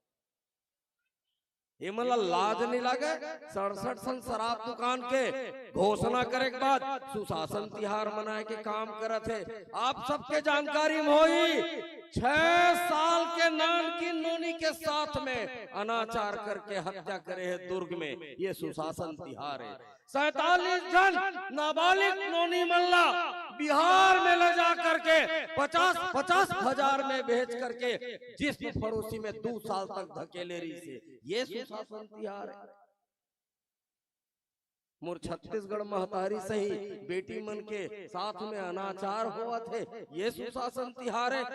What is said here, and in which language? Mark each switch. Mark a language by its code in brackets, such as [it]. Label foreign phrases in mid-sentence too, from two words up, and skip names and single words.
[hne] ये मतलब लाज नहीं लगे 67 सन शराब दुकान के घोषणा करे के बाद सुशासन तिहार मनाए के काम करत है। आप सबके जानकारी में होई 6 साल के नान की नोनी के साथ में अनाचार करके हत्या करे है दुर्ग में, ये सुशासन तिहार है। 47 जन नाबालिग नोनी मल्ला बिहार में ले जा करके 50 हजार में बेच करके जिस फरोसी में 2 साल तक धकेले रही से, ये सुशासन तिहार है। मोर छत्तीसगढ़ महतारी सही बेटी मन के साथ में अनाचार हुआ थे, ये सुशासन तिहार है।